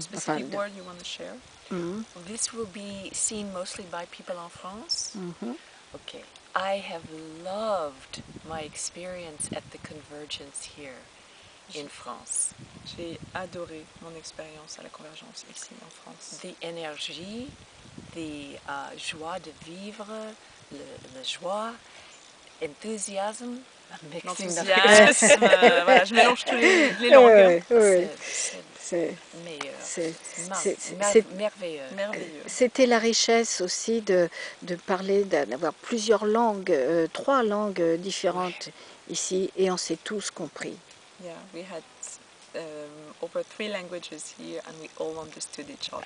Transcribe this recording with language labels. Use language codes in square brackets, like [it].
[en] Specific word you want to share? This will be seen mostly by people in France. Okay. I have loved my experience at the Convergence here in France. [fr] J'ai adoré mon expérience à la Convergence ici en France. The énergie, the joie de vivre, le joie, enthousiasme, L'enthousiasme, voilà, je mélange tous les langues. C'est meilleur. Merveilleux. Merveilleux. C'était la richesse aussi de parler, d'avoir plusieurs langues, 3 langues différentes ici, et on s'est tous compris. [en] Yeah, we had over 3 languages here and we all understood each other.